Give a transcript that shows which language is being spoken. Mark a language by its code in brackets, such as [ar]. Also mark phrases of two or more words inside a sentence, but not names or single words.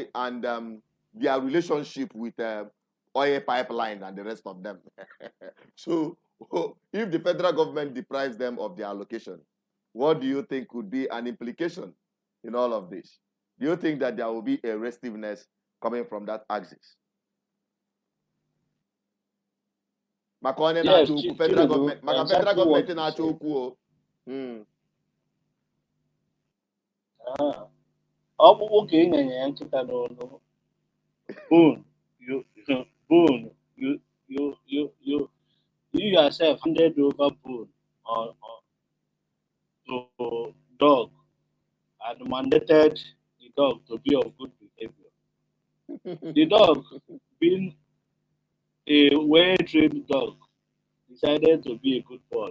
[en] And their relationship with oil pipeline and the rest of them. So, if the federal government deprives them of their allocation, what do you think could be an implication in all of this? Do you think that there will be a restiveness coming from that axis? [ig] maka onye Yes, na-achọ okwu federal Chinedu, gọọmenti maka [en] exactly federal what [ig] gọọmenti [en] you [ig] na-achọ [en] said. [ig] okwu o. Ọ bụrụ ka ị nyere ya nkịta n'olu, [en] bone, you, bone, you yourself handed over bone on to dog and mandated the dog to be of good behavior. The dog, being a well-trained dog, decided to be a good boy.